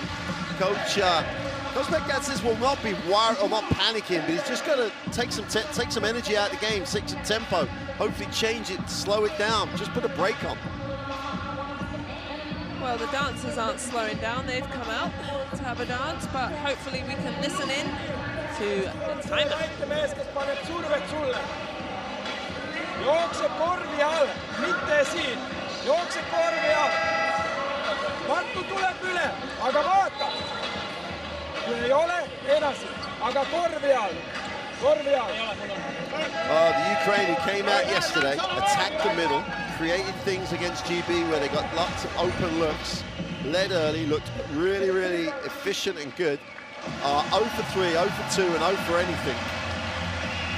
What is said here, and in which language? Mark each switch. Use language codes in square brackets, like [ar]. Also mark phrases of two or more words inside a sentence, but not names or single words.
[en] Coach Bekatsis will not be worried or not panicking, but he's just got to take some energy out of the game, take some tempo. Hopefully change it, slow it down. Just put a break on. Well, the dancers aren't slowing down. They've come out to have a dance, but hopefully we can listen in to the timeout. [et] Jookse korvi all, mitte siin. Jookse korvi all. Martu tuleb üle, aga vaata. Kui ei ole, edasi. Aga korvi all. Korvi all. [en] The Ukraine who came out yesterday, attacked the middle, created things against GB where they got lots of open looks, led early, looked really, really efficient and good. 0 for 3, 0 for 2, and 0 for anything.